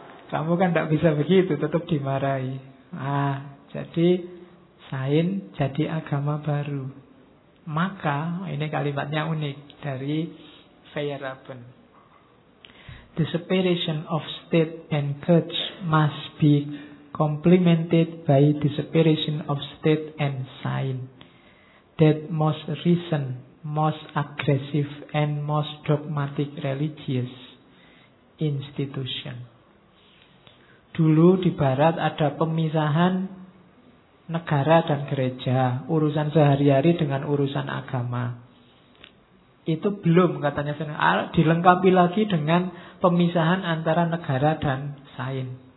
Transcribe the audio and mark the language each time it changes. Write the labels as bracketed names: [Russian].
[Indonesian] Kamu kan gak bisa begitu, tetap dimarahi. Ah, jadi sains jadi agama baru. Maka, ini kalimatnya unik dari Feyerabend. [English] The separation of state and church must be complemented by the separation of state and science. That most recent, most aggressive, and most dogmatic religious institution. [Indonesian] Dulu di barat ada pemisahan negara dan gereja, urusan sehari-hari dengan urusan agama. Itu belum katanya, dilengkapi lagi dengan pemisahan antara negara dan sains.